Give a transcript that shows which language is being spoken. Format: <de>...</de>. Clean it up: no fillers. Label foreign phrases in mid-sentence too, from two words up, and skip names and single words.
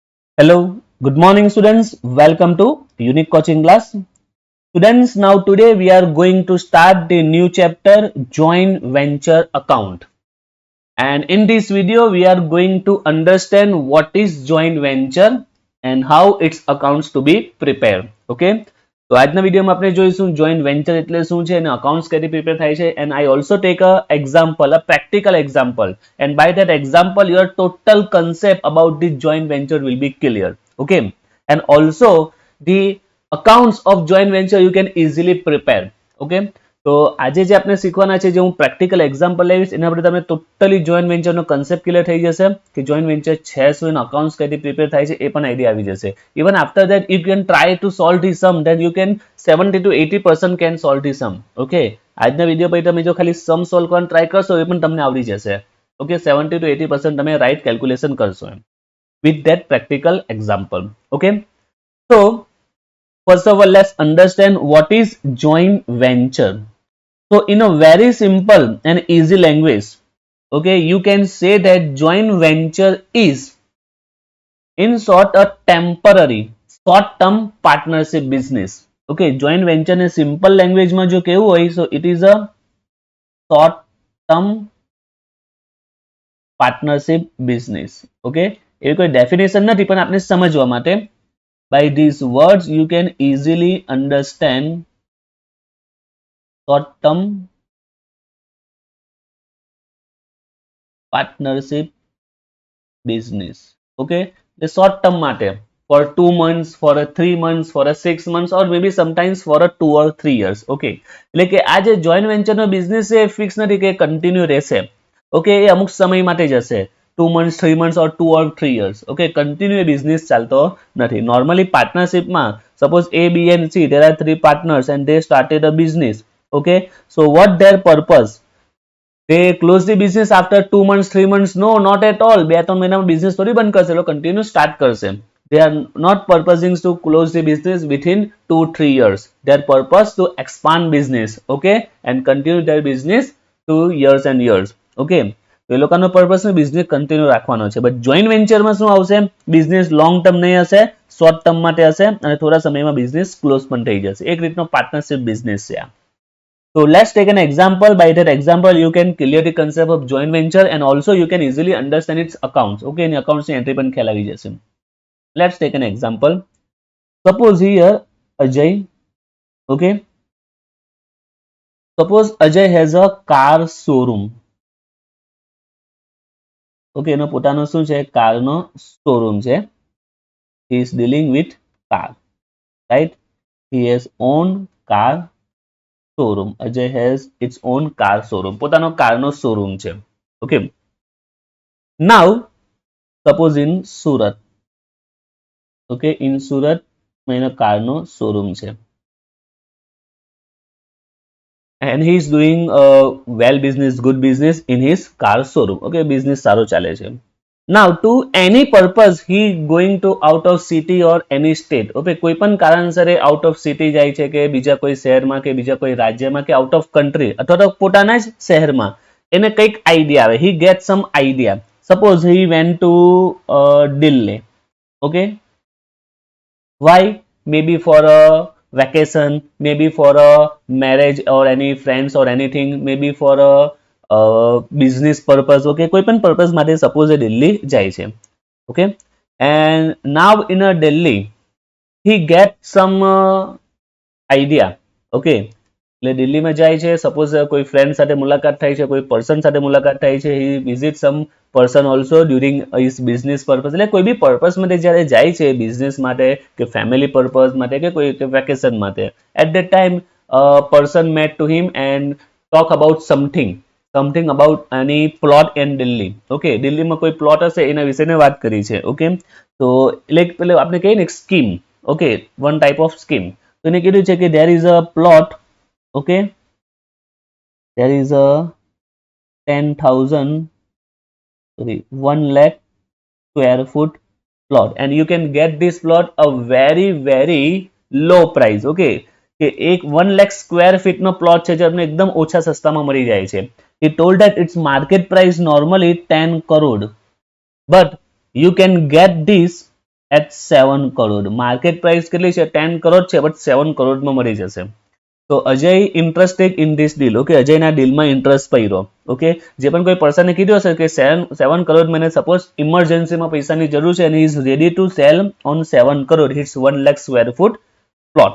<en>Hello, good morning students. Welcome to Unique Coaching Class. Students, now today we are going to start the new chapter joint venture account. And in this video we are going to understand what is joint venture and how its accounts to be prepared. Okay?</en> <gu>તો આજના વિડીયોમાં આપણે જોઈશું જોઈન્ટ વેન્ચર એટલે શું છે અને અકાઉન્ટ્સ કઈ રીતે પ્રિપેર થાય છે</gu> <en>and I also take a example, a practical example, and by that example your total concept about the joint venture will be clear. Okay, and also the accounts of joint venture you can easily prepare.</en> <gu>Okay, તો આજે જે આપણે શીખવાના છે જે હું</gu> <en>practical example</en> <gu>લઈશ એના પર તમને</gu> <en>totally joint ventureનો concept clear</en> <gu>થઈ જશે કે</gu> <en>joint venture</en> <gu>છે શું એના અકાઉન્ટ્સ કઈ રીતે પ્રિપેર થાય છે એ પણ આઈડિયા આવી જશે.</gu> <en>even after that you can try to solve the sum then you can 70 to 80% can solve the sum.</en> <gu>ઓકે, આજના વિડીયો પછી તમે જો ખાલી</gu> <en>sum solve</en> <gu>કરવાનો ટ્રાય કરશો એ પણ તમને આવડી જશે. ઓકે, 70 to 80% તમે</gu> <en>right calculation</en> <gu>કરશો એમ</gu> <en>with that practical example. Okay, so first of all let's understand what is joint venture. So in a very simple and easy language, okay, you can say that joint venture is in short a temporary short term partnership business.</en> <gu>Okay,</gu> <en>joint venture</en> <gu>ને</gu> <en>simple language</en> <gu>માં જો કેવું હોય,</gu> <en>so it is a short term partnership business. Okay,</en> <gu>એવી કોઈ definition નથી પણ આપણે સમજવા માટે</gu> <en>by these words you can easily understand short term partnership business. Okay, the short term માટે for 2 months, for a 3 months, for a 6 months, or maybe sometimes for a 2 or 3 years.</en> <gu>Okay, એટલે કે આ જે</gu> <en>joint ventureનો business</en> <gu>છે ફિક્સ નથી કે કન્ટિન્યુ રહેશે. ઓકે, એ અમુક સમય માટે જ હશે,</gu> <en>2 months, 3 months or 2 or 3 years.</en> <gu>ઓકે,</gu> <en>continue business</en> <gu>ચાલતો નથી. નોર્મલી પાર્ટનરશિપમાં સપોઝ A, B and C,</gu> <en>there are 3 partners and they started a business. Okay, so what their purpose? They close the business after 2 months, 3 months? No, not at all.</en> <gu>2-3 મહિનામાં બિઝનેસ થોડી બંધ કરશે, લોકો</gu> <en>continue start</en> <gu>કરશે.</gu> <en>They are not purposing to close the business within 2-3 years. Their purpose to expand business, okay, and continue their business to years and years.</en> <gu>Okay, તો એ લોકોનો</gu> <en>purpose business continue</en> <gu>રાખવાનો છે.</gu> <en>but joint ventureમાં</en> <gu>શું આવશે?</gu> <en>business long term</en> <gu>નહીં હશે,</gu> <en>short term</en> <gu>માટે હશે અને થોડા સમયમાં</gu> <en>business close</en> <gu>પણ થઈ જશે. એક રીતનો</gu> <en>partnership business</en> <gu>છે આ.</gu> <en>So let's take an example. By that example, you can clear the concept of joint venture and also you can easily understand its accounts.</en> <gu>Okay,</gu> <en>in accounts entry</en> <gu>પણ ખ્યાલ આવી જશે.</gu> <en>Let's take an example. Suppose here Ajay, okay, suppose Ajay has a car showroom.</en> <gu>Okay, એનો પોતાનો શું છે? કારનો શોરૂમ છે.</gu> <en>He is dealing with car, right? He has own car showroom. Ajay has its own car showroom.</en> <gu>પોતાનો કારનો શોરૂમ છે.</gu> <en>Okay. Now, suppose in Surat.</en> <gu>Okay,</gu> <en>in Surat</en> <gu>એનો કારનો શોરૂમ છે.</gu> <en>And he is doing well business, good business in his car showroom.</en> <gu>Okay, business સારો ચાલે છે.</gu> <en>Now, to any purpose he going to out of city or any state.</en> <gu>Okay, કોઈ પણ કારણસરે</gu> <en>out of city</en> <gu>જાય છે કે બીજા કોઈ શહેરમાં કે બીજા કોઈ રાજ્યમાં કે</gu> <en>out of country</en> <gu>અથવા તો પોતાના જ શહેરમાં એને કંઈક આઈડિયા આવે.</gu> <en>He gets some idea. Suppose he went to Delhi. Okay, why? Maybe for a vacation, maybe for a marriage or any friends or anything, maybe for a business purpose.</en> <gu>Okay, કોઈ પણ purpose માટે suppose એ દિલ્હી જાય છે.</gu> <en>Okay, and now in a Delhi he get some idea.</en> <gu>Okay, એટલે દિલ્હીમાં જાય છે, સપોઝ કોઈ ફ્રેન્ડ સાથે મુલાકાત થાય છે, કોઈ પર્સન સાથે મુલાકાત થાય છે.</gu> <en>he visit some person also during his business purpose.</en> <gu>એટલે કોઈ બી પર્પસ માટે જ્યારે જાય છે, બિઝનેસ માટે કે</gu> <en>family purpose</en> <gu>માટે કે કોઈ વેકેશન માટે,</gu> <en>at that time person met to him and talk about something about any plot in Delhi.</en> <gu>Okay, દિલ્હીમાં કોઈ પ્લોટ હશે એના વિશેને વાત કરી છે. ઓકે, તો એટલે આપણે કહીએ ને સ્કીમ.</gu> <en>okay, one type of scheme.</en> <gu>તો એને કીધું છે કે</gu> <en>there is a plot. Okay, there is a 1 lakh square foot plot and you can get this plot a very very low price.</en> <gu>Okay, કે એક</gu> <en>1 lakh square feet</en> <gu>નો પ્લોટ છે જે તમને એકદમ ઓછા સસ્તામાં મળી જાય છે.</gu> <en>He told that its market price normally 10 crore, but you can get this at 7 crore. market price</en> <gu>કેટલી છે 10 કરોડ છે બટ 7 કરોડમાં મળી જશે. તો અજય</gu> <en>interested in this deal. okay,</en> <gu>અજયના ડીલમાં ઇન્ટરેસ્ટ પડ્યો. ઓકે, જે પણ કોઈ પર્સને કીધું હશે કે 7 કરોડ મને</gu> <en>suppose emergencyમાં</en> <gu>પૈસાની જરૂર છે અને</gu> <en>is ready to sell on 7 crore its 1 lakh square foot plot.</en>